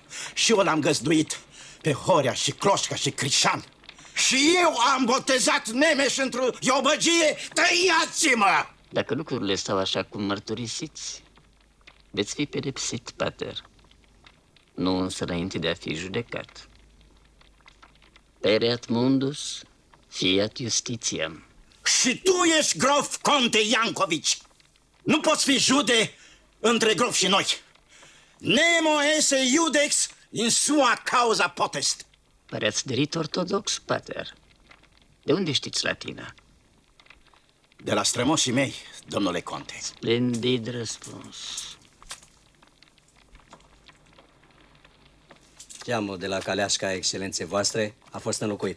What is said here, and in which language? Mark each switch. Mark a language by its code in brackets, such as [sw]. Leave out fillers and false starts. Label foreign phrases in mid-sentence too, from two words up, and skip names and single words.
[ro] Și eu l-am găzduit pe Horea și Cloșca și Crișan. Și eu am botezat Nemeș într-o iobăgie. Tăiați-mă! Dacă lucrurile stau așa cum mărturisiți, veți fi pedepsit, pater. Nu însă înainte de a fi judecat. [la] Pereat mundus, fiat justitiam. [ro] Și tu ești grof, conte Iancovici. Nu poți fi jude între grof și noi. [la] Nemo esse iudex in sua causa potest. [ro] Păreați de rit ortodox, pater. De unde știți latina? De la strămoșii mei, domnule conte. Splendid răspuns. Geamul de la caleașca excelenței voastre a fost înlocuit.